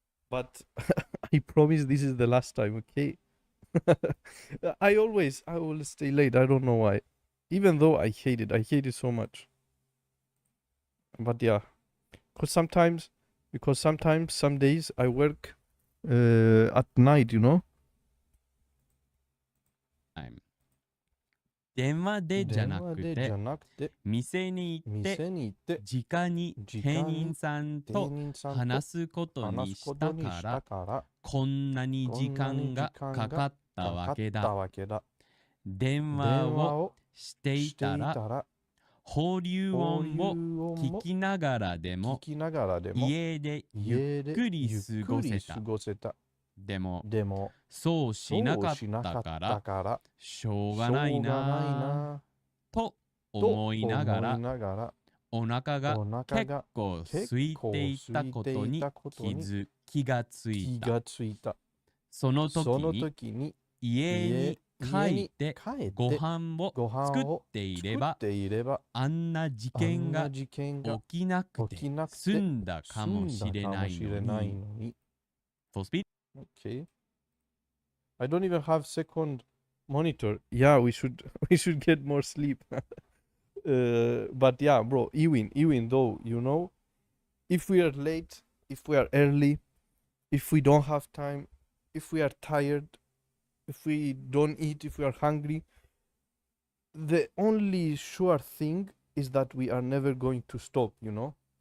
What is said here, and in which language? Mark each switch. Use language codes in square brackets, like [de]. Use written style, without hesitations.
[en] But I promise this is the last time, okay? I will stay late. I don't know why. Even though I hate it so much. But yeah, because sometimes, some days I work at night, you know? [ja] 電話でじゃなくて、店に行って、直に店員さんと話すことにしたから、こんなに時間がかかったわけだ。電話をしていたら、放流音を聞きながらでも、家でゆっくり過ごせた。でも、そうしなかったから、しょうがないなと思いながら、お腹が結構空いていたことに気がついた。その時に家に帰ってご飯を作っていれば、あんな事件が起きなくて済んだかもしれないのに。 [en] Full speed? Okay. I don't even have second monitor. Yeah, we should get more sleep. But yeah, bro, Ewin, though, you know, if we are late, if we are early, if we don't have time, if we are tired, if we don't eat, if we are hungry, the only sure thing is that we are never going to stop, you know?